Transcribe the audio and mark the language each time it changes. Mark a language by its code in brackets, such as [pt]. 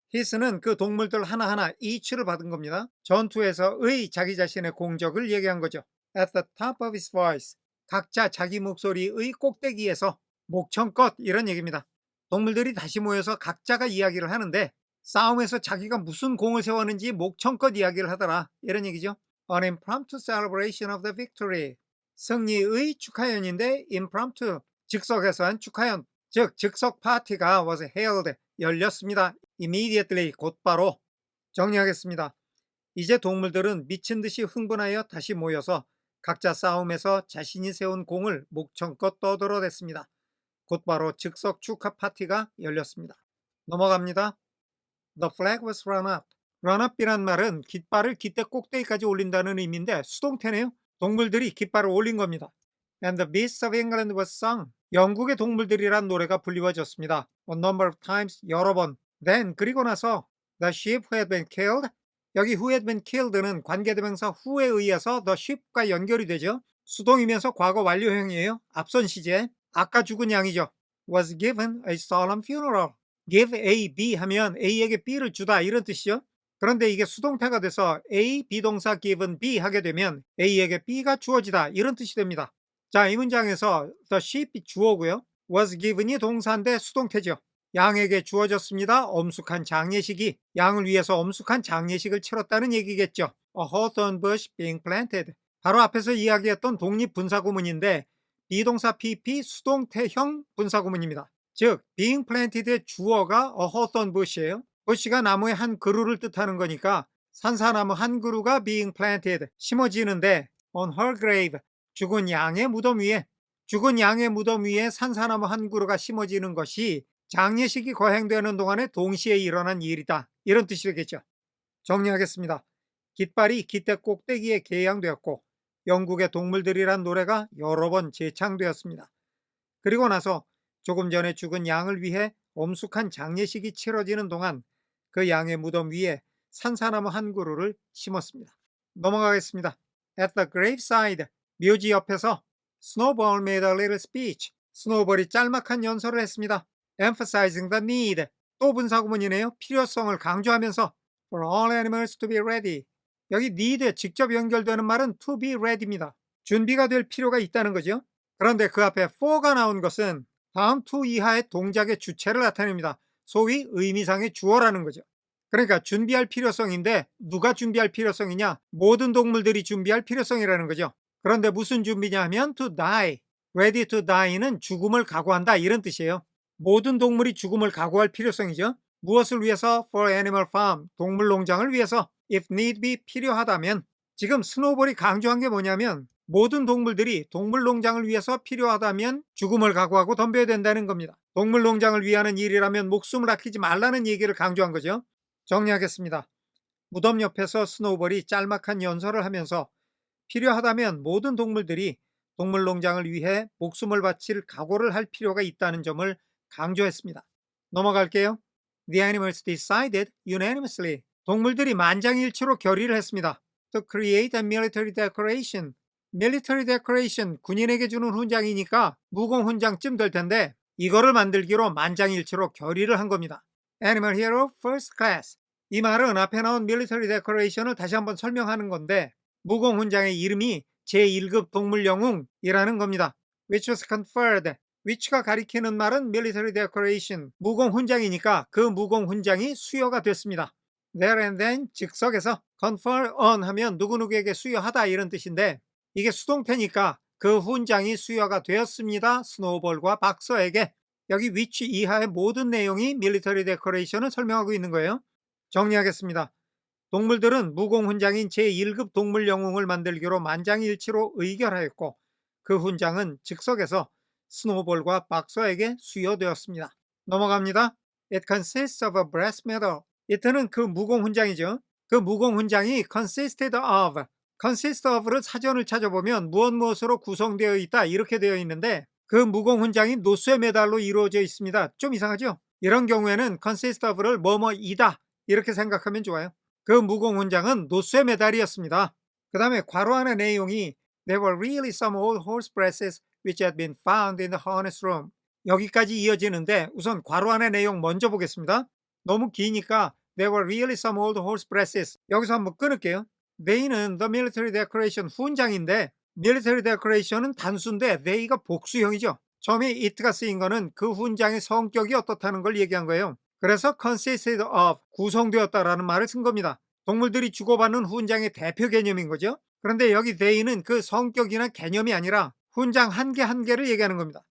[ko] his는 그 동물들 하나하나 each를 받은 겁니다. 전투에서의 자기 자신의 공적을 얘기한 거죠. [en] At the top of his voice. [ko] 각자 자기 목소리의 꼭대기에서 목청껏, 이런 얘기입니다. 동물들이 다시 모여서 각자가 이야기를 하는데 싸움에서 자기가 무슨 공을 세웠는지 목청껏 이야기를 하더라, 이런 얘기죠. [en] An impromptu celebration of the victory. [ko] 승리의 축하연인데 impromptu, 즉석에서 한 축하연, 즉 즉석 파티가 [en] was held, [ko] 열렸습니다. [en] Immediately, [ko] 곧바로. 정리하겠습니다. 이제 동물들은 미친 듯이 흥분하여 다시 모여서 각자 싸움에서 자신이 세운 공을 목청껏 떠들어댔습니다. 곧바로 즉석 축하 파티가 열렸습니다. 넘어갑니다. [en] The flag was run up. [ko] run up이란 말은 깃발을 기대 꼭대기까지 올린다는 의미인데 수동태네요. 동물들이 깃발을 올린 겁니다. [en] And the beasts of England was sung. [ko] 영국의 동물들이란 노래가 불리워졌습니다. [en] A number of times, [ko] 여러 번. [en] Then, [ko] 그리고 나서 [en] the sheep who had been killed. [ko] 여기 [en] who had been killed [ko] 는 관계대명사 who에 의해서 [en] the sheep [ko] 과 연결이 되죠. 수동이면서 과거 완료형이에요. 앞선 시제. 아까 죽은 양이죠. [en] was given a solemn funeral. [ko] give A, B 하면 A에게 B를 주다, 이런 뜻이죠. 그런데 이게 수동태가 돼서 A, 비동사 given B 하게 되면 A에게 B가 주어지다, 이런 뜻이 됩니다. 자, 이 문장에서 [en] the sheep [ko] 이 주어고요. [en] was given [ko] 이 동사인데 수동태죠. 양에게 주어졌습니다. 엄숙한 장례식이. 양을 위해서 엄숙한 장례식을 치렀다는 얘기겠죠. [en] A hawthorn bush being planted. [ko] 바로 앞에서 이야기했던 독립분사구문인데 비동사 PP 수동태형 분사구문입니다. 즉 [en] being planted [ko] 의 주어가 [en] a hawthorn bush [ko] 예요. bush가 나무의 한 그루를 뜻하는 거니까 산사나무 한 그루가 [en] being planted, [ko] 심어지는데 [en] on her grave, [ko] 죽은 양의 무덤 위에, 죽은 양의 무덤 위에 산사나무 한 그루가 심어지는 것이 장례식이 거행되는 동안에 동시에 일어난 일이다, 이런 뜻이 되겠죠. 정리하겠습니다. 깃발이 깃대 꼭대기에 개양되었고 영국의 동물들이란 노래가 여러 번 재창되었습니다. 그리고 나서 조금 전에 죽은 양을 위해 엄숙한 장례식이 치러지는 동안 그 양의 무덤 위에 산사나무 한 그루를 심었습니다. 넘어가겠습니다. [en] At the graveside, [ko] 묘지 옆에서 [en] Snowball made a little speech. [ko] 스노우볼이 짤막한 연설을 했습니다. [en] Emphasizing the need. [ko] 또 분사구문이네요. 필요성을 강조하면서 [en] For all animals to be ready. [ko] 여기 need에 직접 연결되는 말은 [en] to be ready [ko] 입니다. 준비가 될 필요가 있다는 거죠. 그런데 그 앞에 for가 나온 것은 다음 to 이하의 동작의 주체를 나타냅니다. 소위 의미상의 주어라는 거죠. 그러니까 준비할 필요성인데 누가 준비할 필요성이냐? 모든 동물들이 준비할 필요성이라는 거죠. 그런데 무슨 준비냐 하면 [en] to die. ready to die [ko] 는 죽음을 각오한다, 이런 뜻이에요. 모든 동물이 죽음을 각오할 필요성이죠. 무엇을 위해서? [en] For animal farm, [ko] 동물농장을 위해서. [en] If need be, [ko] 필요하다면. 지금 스노우볼이 강조한 게 뭐냐면 모든 동물들이 동물농장을 위해서 필요하다면 죽음을 각오하고 덤벼야 된다는 겁니다. 동물농장을 위하는 일이라면 목숨을 아끼지 말라는 얘기를 강조한 거죠. 정리하겠습니다. 무덤 옆에서 스노우볼이 짤막한 연설을 하면서 필요하다면 모든 동물들이 동물농장을 위해 목숨을 바칠 각오를 할 필요가 있다는 점을 강조했습니다. 넘어갈게요. [en] The animals decided unanimously. [ko] 동물들이 만장일치로 결의를 했습니다. [en] to create a military decoration. military decoration, [ko] 군인에게 주는 훈장이니까 무공훈장쯤 될 텐데 이거를 만들기로 만장일치로 결의를 한 겁니다. [en] Animal Hero First Class. [ko] 이 말은 앞에 나온 [en] military decoration [ko] 을 다시 한번 설명하는 건데 무공훈장의 이름이 제1급 동물영웅이라는 겁니다. [en] which was conferred. [ko] which가 가리키는 말은 [en] military decoration, [ko] 무공훈장이니까 그 무공훈장이 수여가 됐습니다. [en] there and then, [ko] 즉석에서 [en] confer on [ko] 하면 누구누구에게 수여하다 이런 뜻인데 이게 수동태니까 그 훈장이 수여가 되었습니다. 스노우볼과 박서에게. 여기 which 이하의 모든 내용이 [en] military decoration [ko] 을 설명하고 있는 거예요. 정리하겠습니다. 동물들은 무공훈장인 제1급 동물영웅을 만들기로 만장일치로 의결하였고 그 훈장은 즉석에서 스노우볼과 박서에게 수여되었습니다. 넘어갑니다. [en] It consists of a brass medal. [ko] 이때는 그 무공훈장이죠. 그 무공훈장이 [en] consisted of, consist of [ko] 를 사전을 찾아보면 무엇으로 구성되어 있다 이렇게 되어 있는데 그 무공훈장이 노쇠 메달로 이루어져 있습니다. 좀 이상하죠? 이런 경우에는 [en] consist of [ko] 를 뭐뭐이다 이렇게 생각하면 좋아요. 그 무공훈장은 노쇠 메달이었습니다. 그 다음에 괄호 안의 내용이 [en] There were really some old horse breasts which had been found in the harness room. [ko] 여기까지 이어지는데 우선 괄호 안의 내용 먼저 보겠습니다. 너무 기니까 [en] There were really some old horse breasts. [ko] 여기서 한번 끊을게요. They는 [en] the military decoration [ko] 훈장인데 [en] military decoration [ko] 은 단수인데 they가 복수형이죠. 처음에 it가 쓰인 거는 그 훈장의 성격이 어떻다는 걸 얘기한 거예요. 그래서 [en] consisted of, [ko] 구성되었다라는 말을 쓴 겁니다. 동물들이 주고받는 훈장의 대표 개념인 거죠. 그런데 여기 they는 그 성격이나 개념이 아니라 훈장 한 개 한 개를 얘기하는 겁니다.